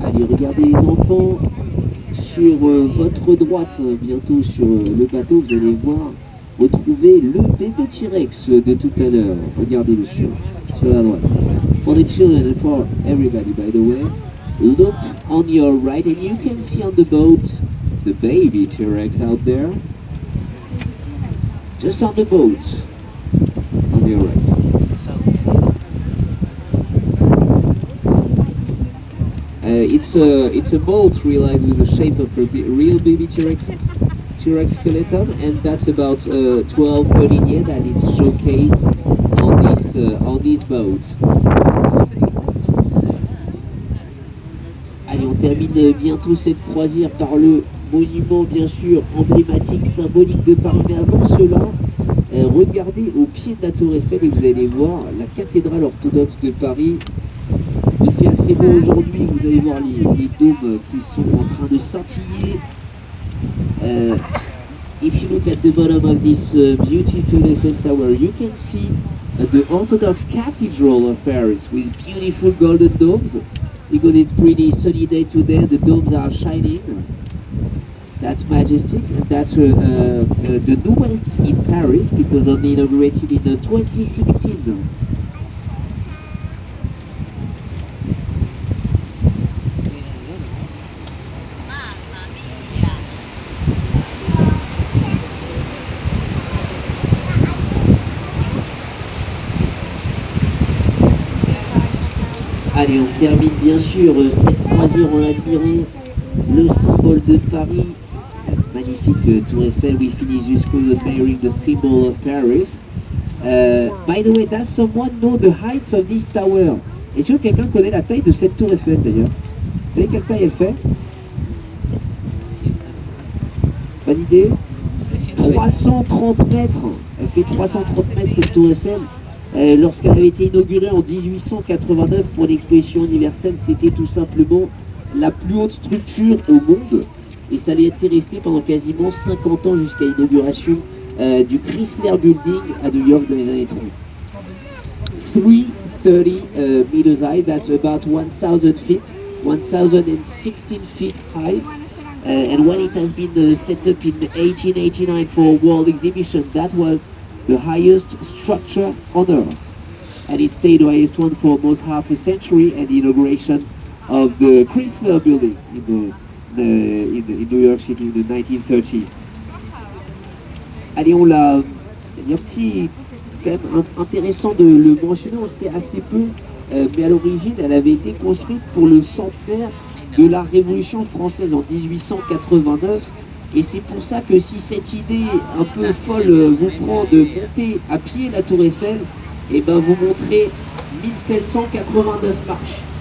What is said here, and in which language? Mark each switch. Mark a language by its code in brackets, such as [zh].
[fr] Regardez les enfants, sur votre droite, bientôt sur le bateau, vous allez voir retrouver le bébé T-Rex de tout à l'heure. Regardez-le sur la droite. [en] For the children and for everybody, by the way, look on your right and you can see on the boat the baby T-Rex out there. Just on the boat, on your right. It's a mold realized with the shape of a real baby T-Rex skeleton, and that's about 12-13 years that it's showcased on this boat. [fr] Allez, on termine bientôt cette croisière par le monument bien sûr emblématique, symbolique de Paris. Mais avant cela, regardez au pied de la tour Eiffel et vous allez voir la cathédrale orthodoxe de Paris. Il fait assez beau aujourd'hui, vous allez voir les dômes qui sont en train de scintiller. [en] If you look at the bottom of this beautiful Eiffel Tower, you can see the Orthodox Cathedral of Paris with beautiful golden domes. Because it's pretty sunny day today, the domes are shining. That's majestic, and that's the newest in Paris because only inaugurated in 2016. [fr] Allez, on termine bien sûr cette croisière en admirant le symbole de Paris, la magnifique tour Eiffel. [en] We finish this cruise admiring the symbol of Paris. By the way, does someone know the heights of this tower? [fr] Est-ce que quelqu'un connaît la taille de cette tour Eiffel d'ailleurs? Vous savez quelle taille elle fait? Pas d'idée? 330 mètres. Elle fait 330 mètres cette tour Eiffel. Lorsqu'elle avait été inaugurée en 1889 pour l'exposition universelle, c'était tout simplement la plus haute structure au monde. Et ça allait être resté pendant quasiment 50 ans jusqu'à l'inauguration du Chrysler Building à New York dans les années 30. [en] 330 meters high, that's about 1,000 feet, 1,016 feet high. And when it has been set up in 1889 for a world exhibition, that was the highest structure on Earth, and it stayed the highest one for almost half a century. And the inauguration of the Chrysler Building in New York City in the 1930s. [fr] Allez, on l'a. Il y a un petit, quand même intéressant de le mentionner. On le sait assez peu, mais à l'origine, elle avait été construite pour le centenaire de la Révolution française en 1889. Et c'est pour ça que si cette idée un peu folle vous prend de monter à pied la tour Eiffel, et ben vous montrez 1789 marches.